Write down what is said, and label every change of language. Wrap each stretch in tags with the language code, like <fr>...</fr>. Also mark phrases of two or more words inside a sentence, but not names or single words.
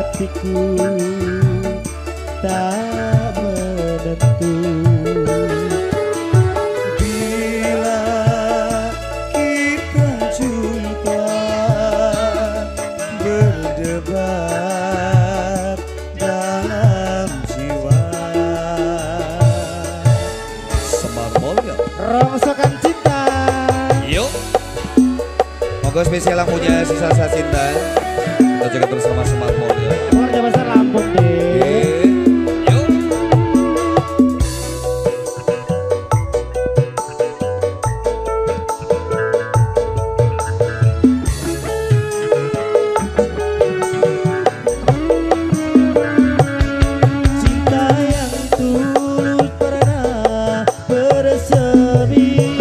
<id>hatiku tak menentu. Bila kita jumpa berdebar dalam jiwa. Semar Mulyo Rongsokan cinta. Yuk. Moga spesial yang punya sisa-sisa cinta. Kita jaga terus sama Semar Mulyo. Keluarga besar Lampung deh. Yuk. Cinta yang tulus pernah bersemi.</id>